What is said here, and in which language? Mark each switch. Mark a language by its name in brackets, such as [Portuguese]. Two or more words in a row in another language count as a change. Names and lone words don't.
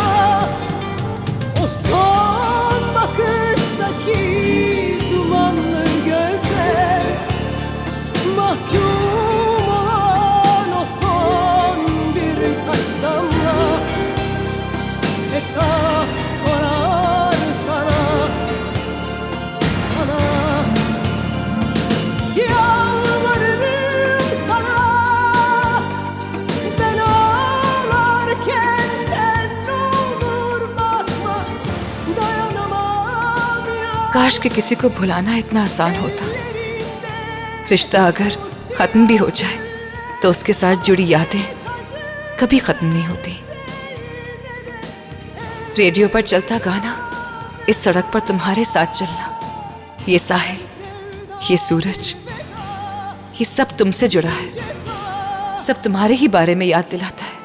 [Turkish] O son bakıştaki dumanlı gözler, mahkum olan o son birkaç damla hesap sorar sana, sana. Yalvarırım sana, ben ağlarken sen ne olur bakma, dayanamam ya. [Hindi] काश कि किसी को भुलाना इतना आसान होता। रिश्ता अगर खत्म भी हो जाए तो उसके साथ जुड़ी यादें कभी खत्म नहीं होती। रेडियो पर चलता गाना, इस सड़क पर तुम्हारे साथ चलना, ये साहिल, ये सूरज, ये सब तुमसे जुड़ा है, सब तुम्हारे ही बारे में याद दिलाता है।